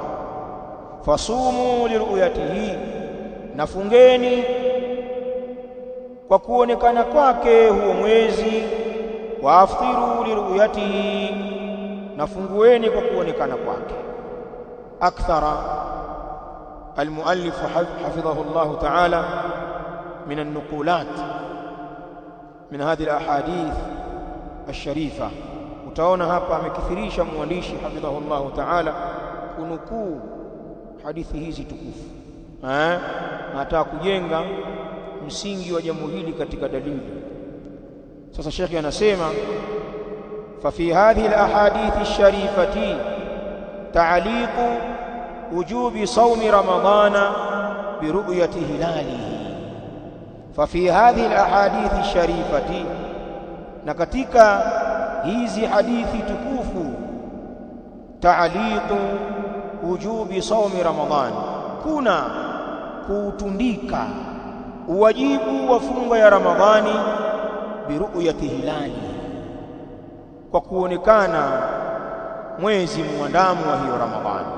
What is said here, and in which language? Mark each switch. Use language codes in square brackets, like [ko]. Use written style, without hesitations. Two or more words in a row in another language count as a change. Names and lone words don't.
[ar] فصوموا لرؤيته, [sw] na fungeni kwa kuonekana kwake huo mwezi. [ar] وأفطروا لرؤيته, [sw] na fungueni kwa kuonekana kwake. [ar] Akthara المؤلف حفظه الله تعالى من النقولات من هذه الأحاديث الشريفة. [sw] utaona hapa amekithirisha mwandishi [ar] حفظه الله تعالى [sw] kunukuu hadithi hizi tukufu, anataka kujenga msingi wa jambo hili katika dalili. Sasa Sheikh anasema, [ar] ففي هذه الأحاديث الشريفة تعليق وجوب صوم رمضان برؤية هلاله. ففي هذه الأحاديث الشريفة, [sw] na katika hizi hadithi tukufu, [ar] تعليق وجوب صوم رمضان, [sw] kuna kuutundika uwajibu wa funga ya Ramadhani [ar] برؤية هلال, [sw] kwa kuonekana mwezi muandamo wa hiyo Ramadhani.